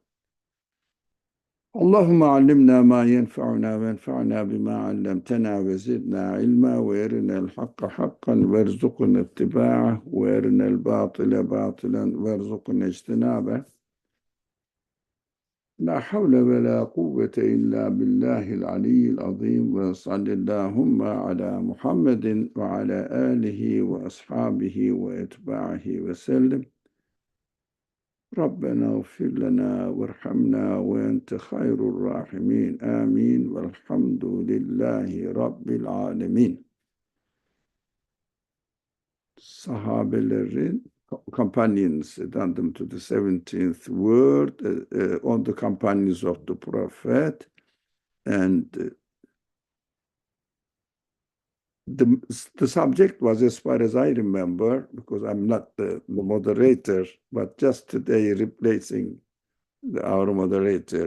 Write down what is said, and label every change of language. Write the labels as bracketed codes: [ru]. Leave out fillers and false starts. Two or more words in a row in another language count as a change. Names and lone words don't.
[ar] اللهم علمنا ما ينفعنا وانفعنا بما علمتنا وزدنا علما وأرنا الحق حقا وارزقنا اتباعه وأرنا الباطل باطلا وارزقنا اجتنابه. لا حول ولا قوة إلا بالله العلي العظيم وصل اللهم على محمد وعلى آله وأصحابه وأتباعه وسلم. ربنا اغفر لنا وارحمنا وأنت خير الراحمين آمين والحمد لله رب العالمين. [en] Sahabelerin companions, addendum to the 17th word, on the companions of the Prophet, and the subject was, as far as I remember, because I'm not the moderator, but just today replacing our moderator.